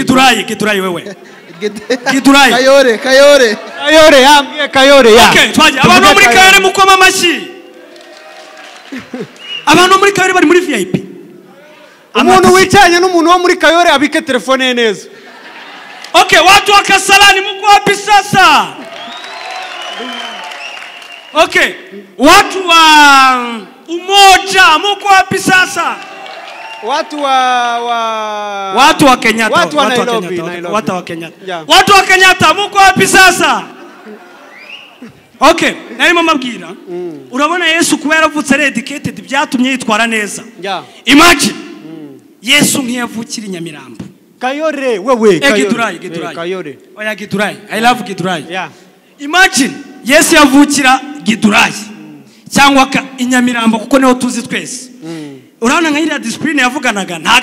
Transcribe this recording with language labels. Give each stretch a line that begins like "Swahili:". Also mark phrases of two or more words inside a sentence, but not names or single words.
Kinyarwanda: Giturayi wewe Kayore yambwiye Kayore okay twaje abantu muri Kayore mukoma amashyi abantu muri Kayore bari muri VIP umuntu wicanye n'umuntu wo muri Kayore abike telefone ye neza
Swahili: okay watu wa Kasarani mko wapi sasa okay watu wa Umoja mko wapi sasa watu wa Kenyatta watu wa Nairobi watu wa Kenyatta mko wapi sasa
Kinyarwanda: okay narimo mabwira urabona Yesu kuba yaravutse ari educated byatumye yitwara neza imagine Yesu nkiyavukira inyamirambo Kayore wewe Kayore oya Giturayi
English: I love Giturayi
Kinyarwanda: imagine Yesu yavukira Giturayi cyangwa inyamirambo kuko niho tuzi twese urabona nka iriya discipline yavuganaga ntago